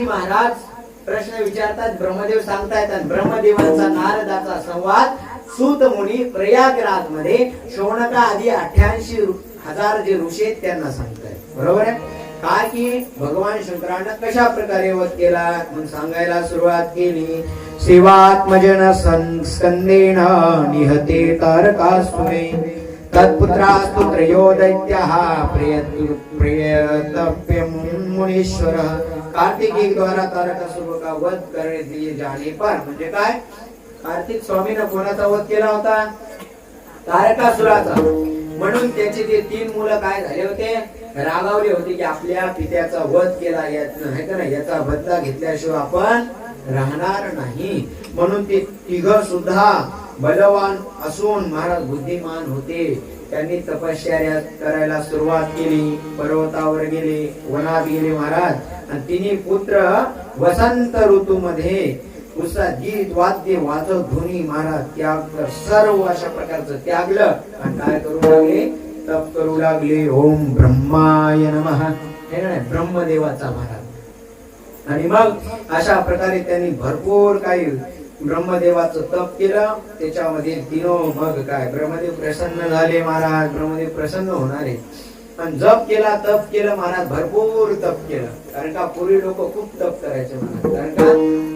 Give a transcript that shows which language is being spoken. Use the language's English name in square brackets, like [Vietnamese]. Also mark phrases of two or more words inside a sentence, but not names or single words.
[Marathi] महाराज प्रश्न विचारतात ब्रह्मदेव सांगतायत आणि ब्रह्मदेवांचा नारदाचा संवाद सूत मुनी प्रयागराज मध्ये शौनका आदी 88,000 जे ऋषी आहेत त्यांना सांगतायत बरोबर आहे काय की भगवान शंकरानं कशा प्रकारे वध केला मग सांगायला सुरुवात केली [Sanskrit] शिवात्मजन स्कंदेन निहते तारकासुरे तत्पुत्रास्तु त्रयो दैत्यः प्रियतप्यं मुनीश्वर [Hindi] कार्तिक द्वारा तारकासुर का वध करने दिए जाने पर [Marathi] म्हणजे काय कार्तिक स्वामीने कोणाचा वध केला होता तारकासुराचा म्हणून त्याचे ते तीन मुलं काय झाले होते रागावले होते की आपल्या पित्याचा वध केला आहे का नाही याचा बदला घेतल्याशिवाय आपण राहणार नाही म्हणून ते तिघ सुद्धा बलवान असून महाराज बुद्धिमान होते त्यांनी तपश्चर्या करायला सुरुवात केली पर्वतावर गेले वनात गेले महाराज आणि तिन्ही पुत्र वसंत ऋतूमध्ये उत्साह गीत वाद्य वाजव ध्वनी महाराज त्याग सर्व अशा प्रकारचं त्यागलं आणि काय करू लागले तप करू लागले [Sanskrit] ओम ब्रह्माय नमः [Marathi] हे नाही ब्रह्मदेवाचा महाराज आणि मग अशा प्रकारे त्यांनी भरपूर काही ब्रह्मदेवाचं तप केलं त्याच्यामध्ये तिनो मग काय ब्रह्मदेव प्रसन्न झाले महाराज ब्रह्मदेव प्रसन्न होणारे आणि जप केला तप केलं महाराज भरपूर तप केलं कारण का पूर्वी लोक खूप तप करायचे महाराज कारण का